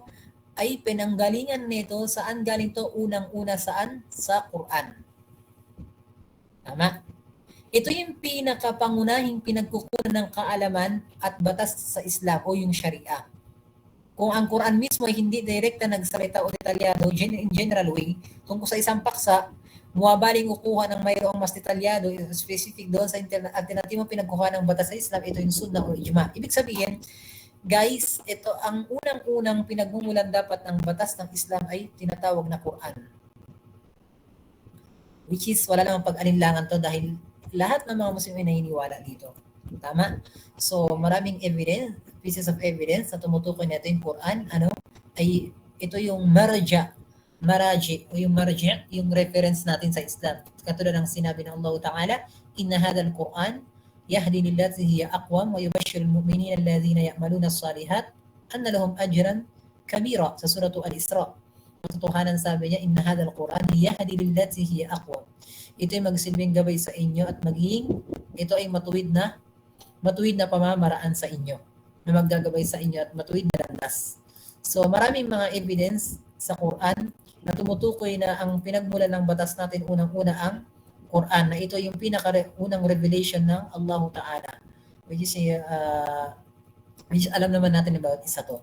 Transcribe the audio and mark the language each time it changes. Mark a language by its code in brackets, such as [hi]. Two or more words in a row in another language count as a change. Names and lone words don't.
[tl] Ay pinanggalingan nito, saan galing to? Unang-una saan? Sa Quran. Tama? Ito yung pinakapangunahing pinagkukunan ng kaalaman at batas sa Islam o yung Sharia. Kung ang Quran mismo ay hindi direkta nagsalita o detalyado [en] in general way [tl] tungkol sa isang paksa, muwabaling kukuha ng mayroong mas detalyado, specific doon sa alternatibo pinagkuha ng batas sa Islam, ito yung sunnah o ijma. Ibig sabihin, guys, ito ang unang-unang pinagmumulan dapat ng batas ng Islam ay tinatawag na Quran. [en] Which is, [tl] wala namang pag-alinlangan to dahil lahat ng mga Muslim ay naniniwala dito. Tama? So, maraming evidence, [en] pieces of evidence [tl] na tumutukoy nito yung Quran, ay ito yung maraji o yung marji, yung reference natin sa Islam. Katulad ng sinabi ng [ar] الله تعالى إن هذا القرآن يهدي للتي هي أقوم ويبشر المؤمنين الذين يعملون الصالحات أن لهم أجرا كبيرا [tl] sa surah Al-Isra. Katotohanan sabi niya, [ar] إن هذا القرآن يهدي للتي هي أقوم. [tl] Ito ay magsilbing gabay sa inyo at magiging ito ay matuwid na pamamaraan sa inyo na maggagabay sa inyo at matuwid na landas. So maraming mga evidence sa Quran na tumutukoy na ang pinagmulan ng batas natin unang-una ang Quran, na ito yung pinaka-unang revelation ng [ar] الله تعالى, [en] which is [tl] alam naman natin about isa to.